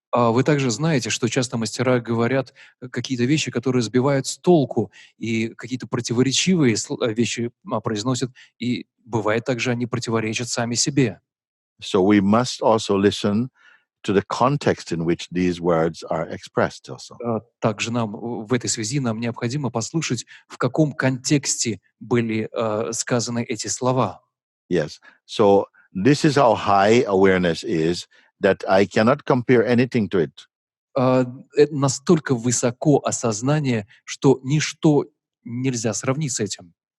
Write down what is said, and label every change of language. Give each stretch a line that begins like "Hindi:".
Russian: Вы также знаете, что часто мастера говорят какие-то вещи, которые сбивают с толку, и какие-то противоречивые вещи произносят, и бывает также они противоречат сами себе.
English: So we must also listen to the context in which these words are expressed also.
Russian: Также нам в этой связи нам необходимо послушать, в каком контексте были сказаны эти слова.
English: Yes. So this is how high awareness is, that I cannot compare anything to it.
Russian: Это настолько высоко осознание, что ничто нельзя сравнить с этим.